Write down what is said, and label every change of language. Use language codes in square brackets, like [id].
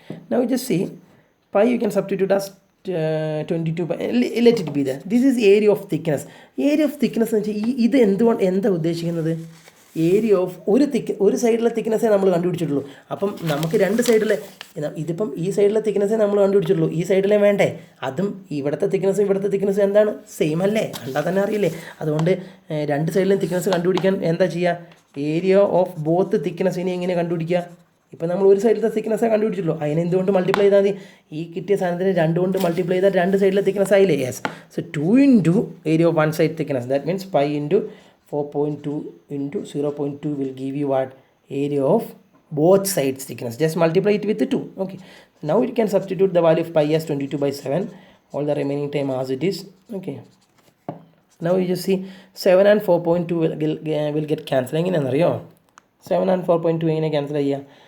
[en] Now you just see pi you can substitute as 22 by, let it be there. This is area of thickness. [ml] Area of thickness എന്ന് വെച്ചാൽ ഇത് എന്താ ഉദ്ദേശിക്കുന്നത്? Area of ഒരു സൈഡിലെ തിക്നെസ്സേ നമ്മൾ കണ്ടുപിടിച്ചിട്ടുള്ളൂ. അപ്പം നമുക്ക് രണ്ട് സൈഡിലെ, ഇതിപ്പം ഈ സൈഡിലെ തിക്നെസ്സേ നമ്മൾ കണ്ടുപിടിച്ചിട്ടുള്ളൂ, ഈ സൈഡിലെ വേണ്ടേ? അതും ഇവിടുത്തെ തിക്നെസ്സും എന്താണ്? സെയിം അല്ലേ? കണ്ടാൽ തന്നെ അറിയില്ലേ? അതുകൊണ്ട് രണ്ട് സൈഡിലും തിക്നെസ് കണ്ടുപിടിക്കാൻ എന്താ ചെയ്യുക? ഏരിയ ഓഫ് ബോത്ത് തിക്നെസ്സിനെ എങ്ങനെ കണ്ടുപിടിക്കുക? ഇപ്പം നമ്മൾ ഒരു സൈഡിലത്തെ തിക്നെസ്സേ കണ്ടുപിടിച്ചുള്ളൂ, അതിനെ എന്തുകൊണ്ട് മൾട്ടിപ്ലൈ ചെയ്താൽ മതി? ഈ കിട്ടിയ സാധനത്തിന് 2 കൊണ്ട് മൾട്ടിപ്ലൈ ചെയ്താൽ രണ്ട് സൈഡിലെ തിക്നെസ് ആയില്ലേ? [en] Yes. So 2 into area of one side thickness, that means pi into 4.2 into 0.2 will give you what? Area of both sides thickness. Just multiply it with 2. Okay. Now you can substitute the value of pi as 22 by 7. All the remaining time as it is. Okay. Now you just see 7 and 4.2 will get cancelled. [ml] എങ്ങനെ എന്നറിയോ? 7 and 4.2 എങ്ങനെ cancel ചെയ്യുക?